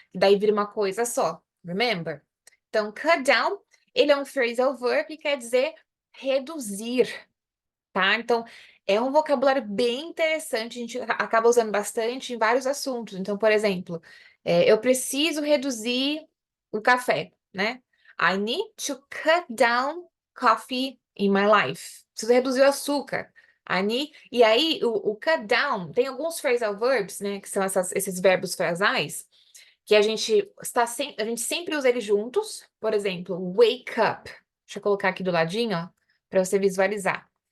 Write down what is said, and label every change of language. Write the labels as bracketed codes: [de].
[pt] Daí vira uma coisa só, remember? Então, cut down, ele é um phrasal verb que quer dizer reduzir, tá? Então, é um vocabulário bem interessante, a gente acaba usando bastante em vários assuntos. Então, por exemplo, eu preciso reduzir o café, né? [en] I need to cut down coffee in my life. [pt] Preciso reduzir o açúcar. E aí, o cut down, tem alguns phrasal verbs, né? Que são esses verbos frasais, que a gente sempre usa eles juntos. Por exemplo, wake up. Deixa eu colocar aqui do ladinho, ó, para você visualizar.